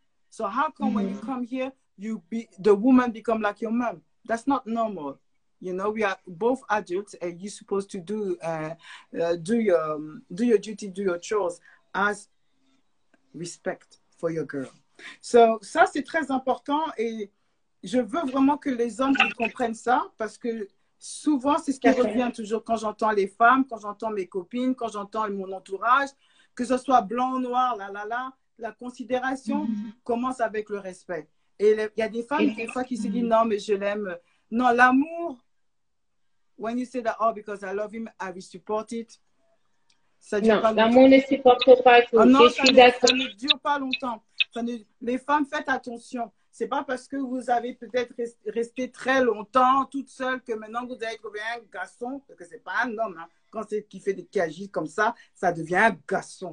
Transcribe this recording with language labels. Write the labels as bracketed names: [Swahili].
[English] So how come when you come here, the woman become like your mom? That's not normal. You know, we are both adults and you're supposed to do your duty, do your chores as respect for your girl. [French] So, ça, c'est très important et je veux vraiment que les hommes comprennent ça parce que souvent, c'est ce qui revient toujours quand j'entends les femmes, quand j'entends mes copines, quand j'entends mon entourage, que ce soit blanc, noir, la considération commence avec le respect. Et il y a des femmes, des fois, qui se disent non, mais je l'aime. Non, l'amour, [English] when you say that, oh, because I love him, I will support it. [French] Non, l'amour ne supporte pas tout. Non, je suis d'accord. Ça ne dure pas longtemps. Les femmes, faites attention. C'est pas parce que vous avez peut-être resté très longtemps toute seule que maintenant vous avez trouvé un garçon, parce que c'est pas un homme. Hein. Quand c'est qui agit comme ça devient un garçon.